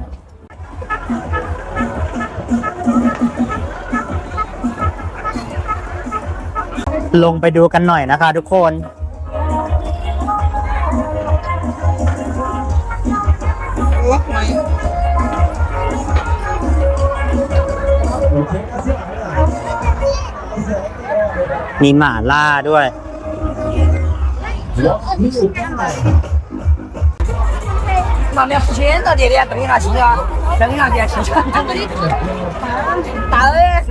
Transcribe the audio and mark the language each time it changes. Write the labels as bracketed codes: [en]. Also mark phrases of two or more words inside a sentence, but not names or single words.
[th] ลงไปดูกันหน่อยนะคะทุกคนมีหม่าล่าด้วย [zh] 那面付钱的爹爹等一下去啊，等一下爹去。大鹅。